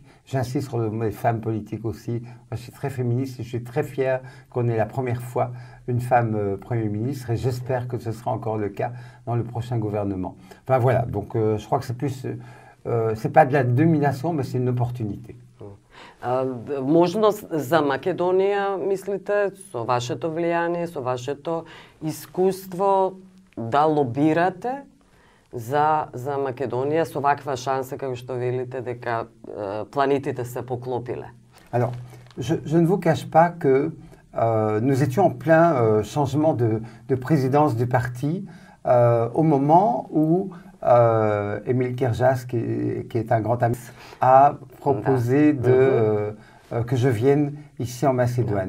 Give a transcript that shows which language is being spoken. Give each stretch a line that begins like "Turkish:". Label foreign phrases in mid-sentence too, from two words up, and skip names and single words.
French: J'insiste sur le mot des femmes politiques aussi. Moi, je suis très féministe et je suis très fier qu'on ait la première fois une femme Premier ministre et j'espère que ce sera encore le cas dans le prochain gouvernement. Enfin voilà, donc je crois que c'est plus, c'est pas de la domination, mais c'est une opportunité.
Macedonian: Можност за Македонија, mislite, со вашето влијание, со вашето искуство, да лобирате за Македонија со ваква шанса, како што велите, дека планетите се поклопиле?
French: Alors, je ne vous cache pas que nous étions en plein changement de présidence du parti au moment où Émile Kerjas, qui est un grand ami, a proposé que je vienne ici en Macédoine.